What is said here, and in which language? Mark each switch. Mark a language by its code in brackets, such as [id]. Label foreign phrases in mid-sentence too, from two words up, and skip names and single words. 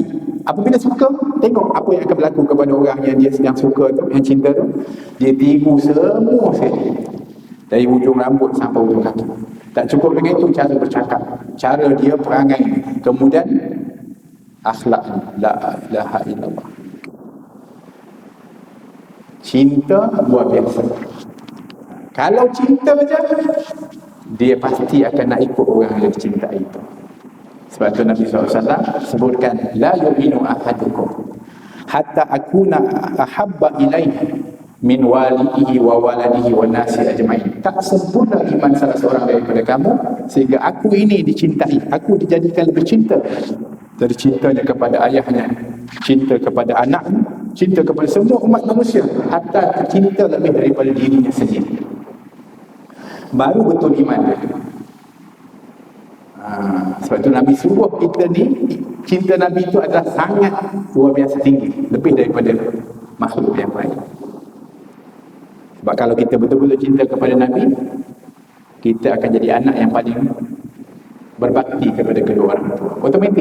[ms] Apabila suka, tengok apa yang akan berlaku kepada orang yang dia sedang suka tu, yang cinta tu. Dia tiru semua sekali, dari ujung rambut sampai ujung kaki. Tak cukup dengan itu, cara bercakap, cara dia perangai, kemudian akhlak, [ar] لا إله إلا الله. [ms] Cinta luar biasa. Kalau cinta je, dia pasti akan nak ikut orang yang dicintai itu. Sebab tu Nabi SAW sebutkan, [ar] لا يؤمن أحدكم حتى أكون أحب إليه من والده وولده والناس أجمعين. [ms] Tak sempurna iman salah seorang daripada kamu sehingga aku ini dicintai, aku dijadikan lebih cinta dari cintanya kepada ayahnya, cinta kepada anaknya, cinta kepada semua umat manusia, hatta cinta lebih daripada dirinya sendiri. Baru betul iman dia. Sebab tu Nabi suruh kita ni, cinta Nabi itu adalah sangat luar biasa tinggi, lebih daripada makhluk yang lain. Sebab kalau kita betul-betul cinta kepada Nabi, kita akan jadi anak yang paling berbakti kepada kedua orang tua, otomatik.